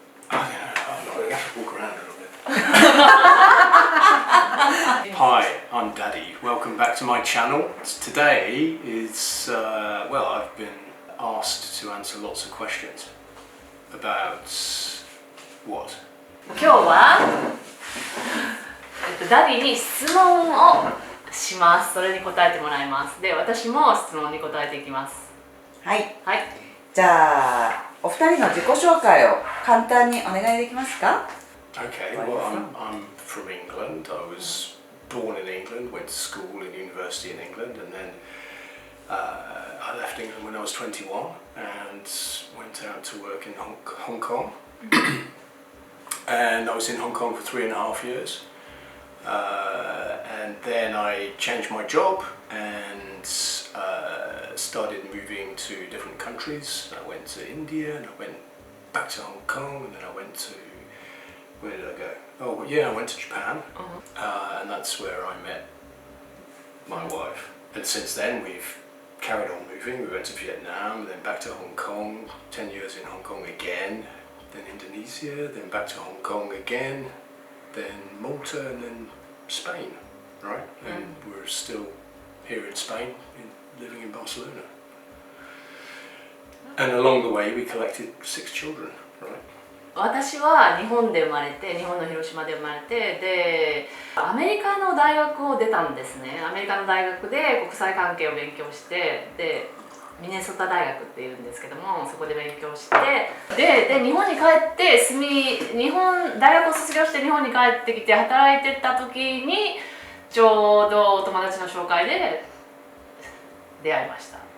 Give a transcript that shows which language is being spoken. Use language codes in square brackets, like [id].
[en] I have to walk around a little bit. Hi, I'm Daddy. Welcome back to my channel. Today is, well, I've been asked to answer lots of questions about what? [ja] 今日は、ダディに質問をします。それに答えてもらいます。で、私も質問に答えていきます。はい。はい。じゃあ、お二人の自己紹介を簡単にお願いできますか？ [en] Okay, well, I'm from England. I was born in England, went to school and university in England, and then I left England when I was 21 and went out to work in Hong Kong. And I was in Hong Kong for 3.5 years. And then I changed my job and started moving to different countries. I went to India and I went back to Hong Kong, and then I went to, where did I go? Oh yeah, I went to Japan, and that's where I met my wife. And since then we've carried on moving. We went to Vietnam, then back to Hong Kong, 10 years in Hong Kong again, then Indonesia, then back to Hong Kong again, then Malta, and then Spain, right? And we're still here in Spain, living in Barcelona. And along the way we collected 6 children, right? [ja] 私は日本で生まれて、日本の広島で生まれて、で、アメリカの大学を出たんですね。アメリカの大学で国際関係を勉強して、で、ミネソタ大学っていうんですけども、そこで勉強して、で日本に帰って日本大学を卒業して日本に帰ってきて働いてた時にちょうどお友達の紹介で出会いました。